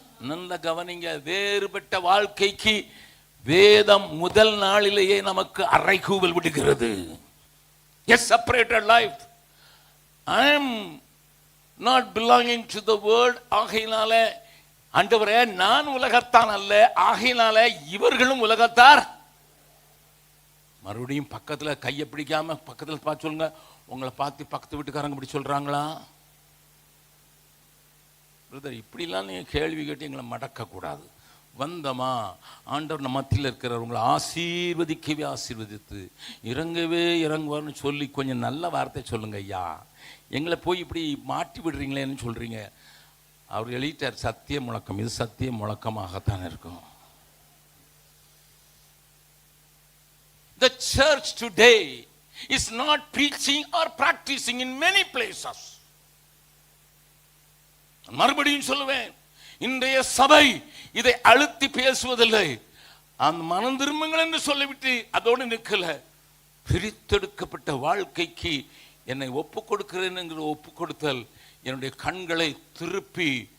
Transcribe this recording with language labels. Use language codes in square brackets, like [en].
[ta] நல்ல கவனிங்க, வேறுபட்ட வாழ்க்கைக்கு வேதம் முதல் நாளிலேயே நமக்கு அறைகூவல் விடுகிறது. [en] A separated life. I am not belonging to the world. [ta] ஆகையினால ஆண்டவரே நான் உலகத்தான் அல்ல, ஆகையினால இவர்களும் உலகத்தார். மறுபடியும் பக்கத்துல கையை பிடிக்காம பக்கத்துல பார்த்து சொல்லுங்க, உங்களை பார்த்து பக்கத்து வீட்டுக்காரங்க இப்படி சொல்றாங்களா? பிரதர், இப்படிலாம் நீங்க கேள்வி கேட்டு எங்களை மடக்க கூடாது. வந்தமா, ஆண்டவர் நம்ம மத்தியில் இருக்கிறவங்களை ஆசீர்வதிக்கவே ஆசீர்வதித்து இறங்கவே இறங்குவார்னு சொல்லி கொஞ்சம் நல்ல வார்த்தை சொல்லுங்க ஐயா. எங்களை போய் இப்படி மாட்டி விடுறீங்களேன்னு சொல்றீங்க. அவர் எழுதிட்டார் சத்திய முழக்கம், இது சத்திய முழக்கமாகத்தான் இருக்கும். [en] The church today is not preaching or practicing in many places. [ta] மறுபடியும் சொல்லுவேன், இன்றைய சபை இதை அழுத்தி பேசுவதில்லை. அந்த மனம் திரும்புங்கள் என்று சொல்லிவிட்டு அதோடு நிற்கல. பிரித்தெடுக்கப்பட்ட வாழ்க்கைக்கு என்னை ஒப்பு கொடுக்கிறேன் என்கிற ஒப்பு கொடுத்தல் என்னுடைய கண்களை திருப்பி